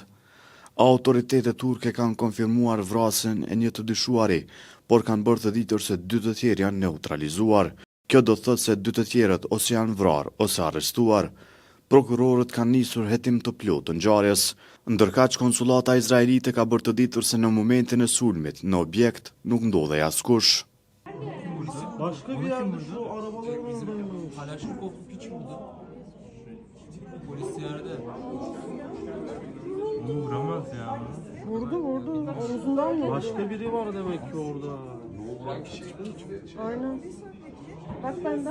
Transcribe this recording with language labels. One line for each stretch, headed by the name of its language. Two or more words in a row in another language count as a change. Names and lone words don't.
Albanian: Autoritetet turke kanë konfirmuar vrasjen e një të dyshuari, por kanë bërë të ditur se 2 të tjerë janë neutralizuar. Kjo do të thotë se 2 të tjerët ose janë vrarë ose arrestuar. Prokurorët kanë nisur hetim të plotë të ngjarjes, ndërkaq konsulata izraelite ka bërë të ditur se në momentin e sulmit në objekt nuk ndodhej askush.
Turkish: Başka bir yerde şu arabalar oradaymış. Kalaşnikov hiç burada. Polis yerde. Onu vuramaz ya. Vurdu. Omzundan vurdu. Başka biri var demek ki orada. Aynen. Bak benden.